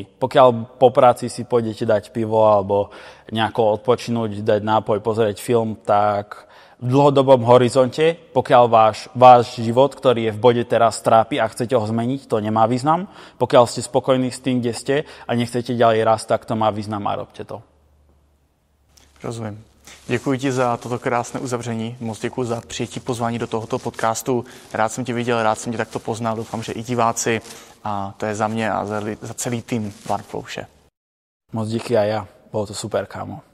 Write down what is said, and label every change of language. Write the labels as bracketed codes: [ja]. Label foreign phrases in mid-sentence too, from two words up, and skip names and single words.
[sk] Pokiaľ po práci si pôjdete dať pivo alebo nejako odpočinúť, dať nápoj, pozrieť film, tak v dlhodobom horizonte, pokiaľ váš život, ktorý je v bode teraz, trápi a chcete ho zmeniť, to nemá význam. Pokiaľ ste spokojní s tým, kde ste a nechcete ďalej rásť, tak to má význam a robte to. [cs] Rozumím. Děkuji ti za toto krásné uzavření. Moc děkuji za přijetí pozvání do tohoto podcastu. Rád jsem tě viděl, rád jsem tě takto poznal. Doufám, že i diváci. A to je za mě a za celý tým Barflow vše. Moc díky [sk] a ja. Bolo to super, kámo.